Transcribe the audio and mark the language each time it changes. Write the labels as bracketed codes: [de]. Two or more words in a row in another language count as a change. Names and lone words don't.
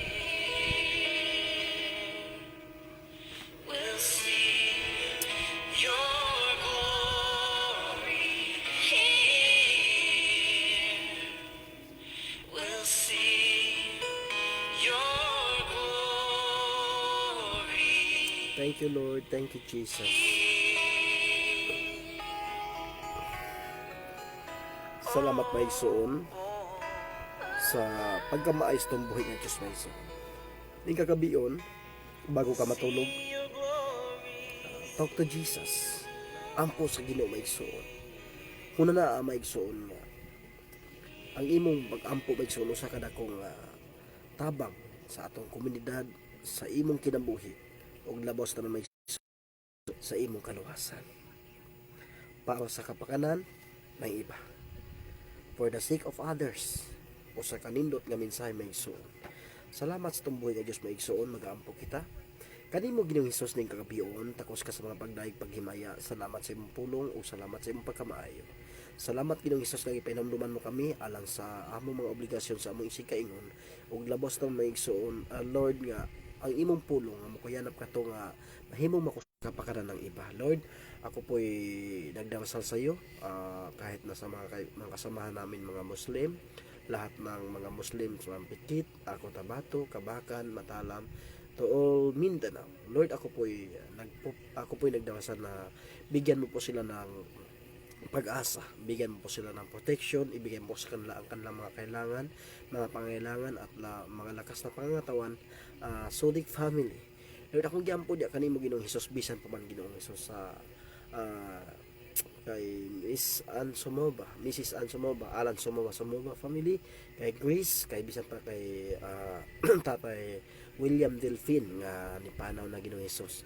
[en] We'll see your glory here. We'll see your glory. Thank you, Lord. Thank you, Jesus. [ceb] Salamat maigsoon sa pagkamaayos tong buhi nga Diyos maigsoon. [tl] Yung kakabion, bago ka matulog, [en] talk to Jesus. [ceb] Ampo sa Ginoo maigsoon. Una na maigsoon nga. Ang imong pag-ampo maigsoon sa kadakong tabang sa atong komunidad, sa imong kinabuhi, ug labos na maigsoon sa imong kaluwasan. [tl] Para sa kapakanan ng iba. [en] For the sake of others, [ceb] o sa kanindot nga mensahe maigsoon. Salamat sa tumbuhay nga Diyos maigsoon, mag-aampo kita. Kanimo Ginoong Hesus ning kagabion, takos ka sa mga pagdaig paghimaya. Salamat sa imong pulong o salamat sa imong pagkamaayo. Salamat Ginoong Hesus nga ipahinumduman mo kami alang sa among mga obligasyon sa among isig-kaingon ug labos na maigsoon, Lord nga ang imong pulong nga mokuyanap kato nga mahimong [tl] makapakanan ng iba. Lord, ako po'y nagdarasal sa iyo kahit na sa mga kasamahan namin mga Muslim, lahat ng mga Muslim sa Pikit, ako Tabato, Kabakan, Matalam, [en] to all Mindanao. [tl] Lord, ako po'y nagdarasal na bigyan mo po sila ng pag-asa, bigyan mo po sila ng protection, ibigay mo sa kanila ang kanilang mga kailangan, mga pangailangan at mga lakas na pangangatawan, Sudik family. [ceb] Lord, akong giampo di kanimo Ginoong Hesus, bisan pa man Ginoong Hesus sa kay Mrs. Ann Sumoba, Alan Sumoba family, kay Grace, kay bisan pa kay Tatay William Delfin nga ni panaw na Ginoong Hesus.